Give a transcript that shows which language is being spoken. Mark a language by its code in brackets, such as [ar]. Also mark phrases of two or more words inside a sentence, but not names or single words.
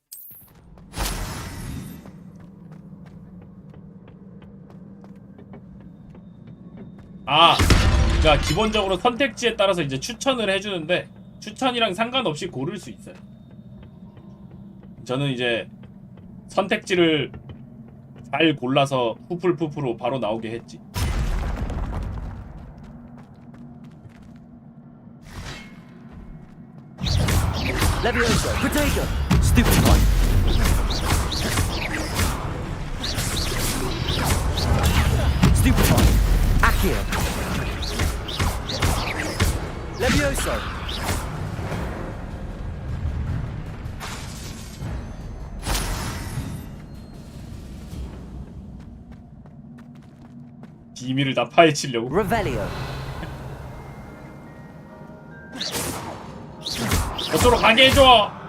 [ko] 그러니까 기본적으로 선택지에 따라서 이제 추천을 해주는데 추천이랑 상관없이 고를 수 있어요. 저는 이제 선택지를 잘 골라서 푸풀푸프로 바로 나오게 했지. Levioso. Potato. Stupefy. Stupefy. Accio. Levioso. 비밀을 다 파헤치려고. Revelio. 저쪽으로 가게 해줘.